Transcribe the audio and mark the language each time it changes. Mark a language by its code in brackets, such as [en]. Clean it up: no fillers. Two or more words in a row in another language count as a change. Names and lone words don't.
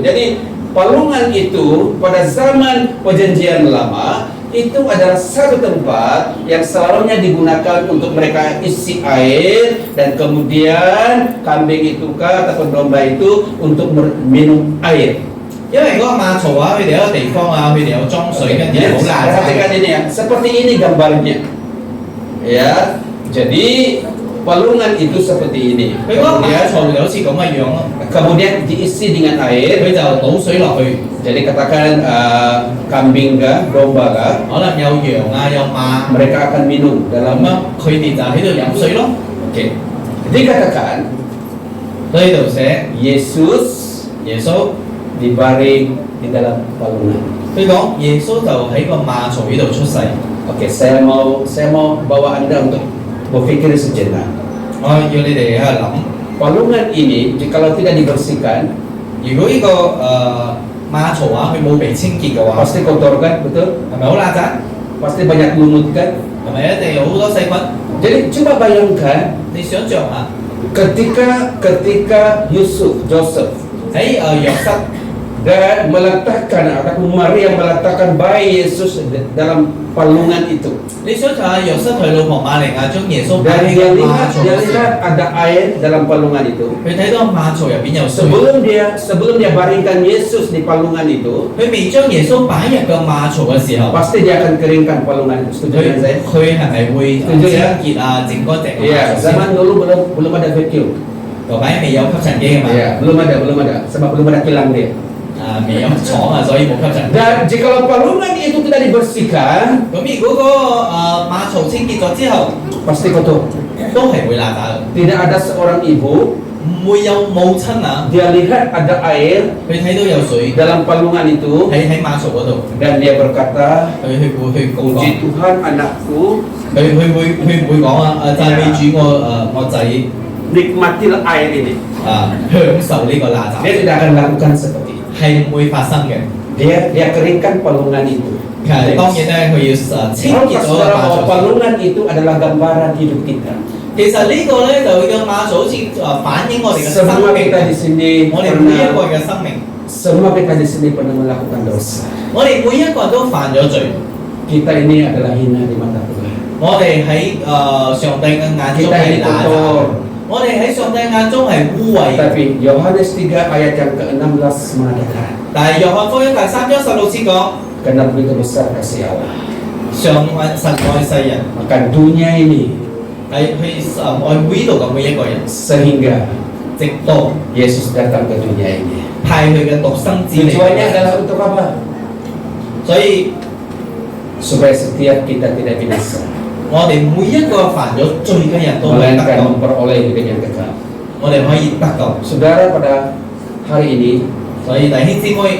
[id] Jadi palungan itu pada zaman perjanjian lama itu adalah satu tempat yang selalunya digunakan untuk mereka isi air, dan kemudian kambing itu ataupun domba itu untuk minum air. [yue] 因為嗰個馬槽啊，佢哋有個地方啊，佢哋有裝水，跟住好難 [id] Perhatikan ini ya, seperti ini gambarnya. Ya, jadi palungan itu seperti ini. [yue] 佢嗰個馬槽就好似咁嘅樣咯， [id] Kemudian diisi dengan [yue] 佢 [id] air. [yue] 就倒水落去， [id] Jadi katakan kambing kah, domba kah, [yue] 可能有羊啊有馬， [id] mereka akan minum [yue] 咁 [id] dalam. [yue] 樣佢哋就喺度飲水咯。 [id] Oke. Dikatakan [yue] 所以呢度寫 [id] Yesus [yue] 耶穌， [id] dibaring di dalam palungan. [yue] 佢講耶穌就喺個馬槽呢度出世。 [id] Oke, saya mau bawa Anda untuk berpikir sejenak. [yue] 我要你哋喺度諗， [id] Palungan ini jikalau tidak dibersihkan [yue] 如果呢、個馬槽啊佢冇被清潔嘅話， [id] pasti kotor kan, betul? [yue] 係咪好邋遢？ [id] Pasti banyak lumut kan? [yue] 係咪一定有好多細菌？ [id] Jadi coba bayangkan [yue] 你想象下， [id] ketika Joseph [yue] 喺約瑟 [id] dan meletakkan ataupun Maria meletakkan bayi Yesus dalam palungan itu. [yue] 你想查下約瑟同老婆瑪利亞將耶穌 [id] Dan [yue] 擺喺 [id] dia [yue] 個馬 [id] lihat, [yue] 槽 [id] dia [yue] 嘅時候， [id] lihat ada air dalam palungan itu. [yue] 佢睇到馬槽入邊有水， [id] Sebelum dia baringkan Yesus di palungan itu, [yue] 佢未將耶穌擺入個馬槽嘅時候， [id] pasti dia akan keringkan palungan itu. Setuju [yue] 佢 [id] dengan saya? [yue] 佢係咪會清潔啊、整乾淨個馬 [id] Iya, [yue] 槽先？ [id] zaman dulu belum ada vacuum. [yue] 舊擺未有吸塵機嘅嘛， [id] Iya, belum ada, sebab belum ada kilang dia. [yue] 未有廠啊，所以冇吸塵機。 [id] Dan jikalau palungan itu tidak dibersihkan, [yue] 咁如果個馬槽清潔咗之後， [id] pasti kotor. [yue] 都係會邋遢嘅， [id] Tidak ada seorang ibu, [yue] 唔會有母親啊， [id] dia lihat ada air [yue] 佢睇到有水 [id] dalam palungan itu [yue] 喺馬槽嗰度， [id] dan dia berkata, [yue] 佢會去講， [id] puji Tuhan anakku, [yue] 佢唔會講啊讚美主我仔 [id] nikmatilah air ini. [yue] 享受呢個邋遢， [id] Dia tidak akan lakukan seperti itu. [yue] 係唔會發生嘅。 [id] Dia keringkan palungan itu. [yue] 當然咧，佢要清 [id] Tahu [yue] 潔 [id] tak [yue] 咗個 [id] saudara [yue] 馬 [id] bahwa [yue] 槽。 [id] palungan itu adalah gambaran hidup kita. [yue] 其實呢個咧就個馬槽好似反映我哋嘅生 [id] Semua [yue] 命， [id] kita di sini [yue] 我哋每一個 [id] pernah, [yue] 人嘅生命， [id] semua kita di sini pernah melakukan dosa. [yue] 我哋每一個人都犯咗罪， [id] Kita ini adalah hina di mata Tuhan. [yue] 我哋喺上帝嘅眼中 [id] Kita [yue] 係 [id] ini [yue] 邋遢， [id] kotor. [yue] 我哋喺上帝眼中係污穢。 [id] Tapi Yohanes 3 ayat yang ke-16 mengatakan, [yue] 但係約翰福音第3章16節講， [id] karena begitu besar kasih Allah, [yue] 上神愛世人， [id] maka dunia ini [yue] 係去愛每度嘅每一個人， [id] sehingga [yue] 直到 [id] Yesus datang ke dunia ini. [yue] 派佢嘅獨生子嚟。 [id] Tujuannya adalah untuk apa? [yue] 所以 [id] Supaya setiap kita tidak binasa, [yue] 我哋每一個犯咗罪嘅人都可以得 [id] melainkan [yue] 救， [id] memperoleh hidup yang kekal. [yue] 我哋可以得救。 [id] Saudara, pada hari ini, [yue] 所以弟兄姊妹，